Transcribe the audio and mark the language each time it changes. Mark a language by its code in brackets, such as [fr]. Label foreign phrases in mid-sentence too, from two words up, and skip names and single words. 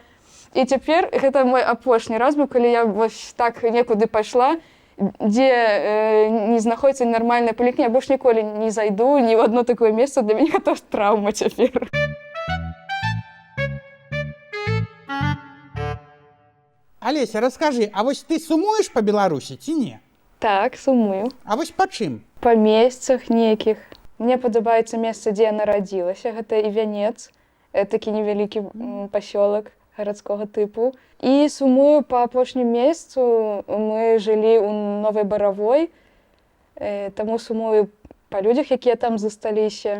[uk] І тепер, це мій останній раз був, коли я ось так нікуди пішла, де не знаходиться нормальна поліклініка, я більше ніколи не зайду ні в одне таке місце, для мене це травма тепер. Олеся, розкажи, а ось ти сумуєш по Білорусі чи ні? Так, сумую. А ось по чим? [be] По месяцах неких. Мне подобаецца месца, дзе я нарадзілася. Гэта Івянец, такі невялікі пасёлак гарадскога тыпу. І сумую па апошнім месяцу. Мы жылі ў Новай Баравой, таму сумую па людзях, якія там засталіся.